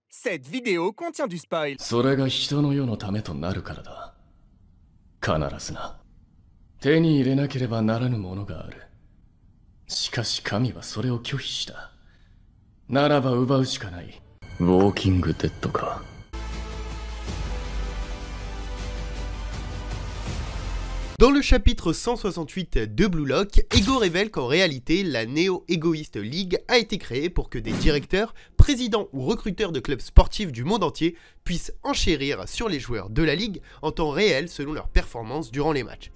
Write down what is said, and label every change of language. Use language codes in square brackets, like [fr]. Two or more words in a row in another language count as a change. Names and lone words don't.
[fr] Cette vidéo contient du spoil. [ja] それが人の世のためとなるからだ。必ずな。手に入れなければならぬものがある。しかし神はそれを拒否した。ならば奪うしかない。ウォーキングデッドか。 [fr] Dans le chapitre 168 de Blue Lock, Ego révèle qu'en réalité, la Neo Egoist League a été créée pour que des directeurs, présidents ou recruteurs de clubs sportifs du monde entier puissent enchérir sur les joueurs de la ligue en temps réel selon leur performance durant les matchs.